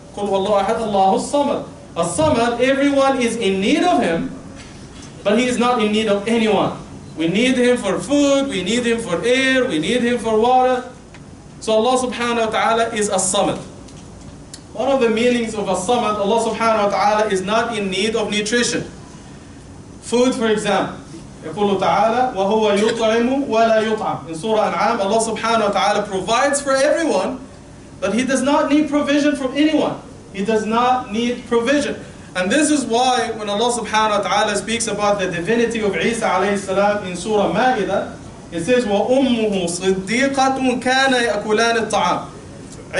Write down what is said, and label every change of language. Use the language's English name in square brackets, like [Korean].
[Arabic] Qul Huwallahu Ahad, Allahu As-Samad. [English] As-Samad, everyone is in need of him, but he is not in need of anyone. We need him for food, we need him for air, we need him for water. So Allah subhanahu wa ta'ala is As-Samad. One of the meanings of As-Samad, Allah subhanahu wa ta'ala is not in need of nutrition. Food, for example. [Arabic] يقول تعالى وهو يطعم ولا يطعم. [English] In Surah An'am, Allah subhanahu wa ta'ala provides for everyone, but he does not need provision from anyone. He does not need provision. And this is why when Allah subhanahu wa ta'ala speaks about the divinity of Isa alayhi salam in Surah Ma'idah, it says [Arabic] وَأُمُّهُ صِدِّيقَةٌ كَانَ يَأْكُلَانِ الطَّعَامِ.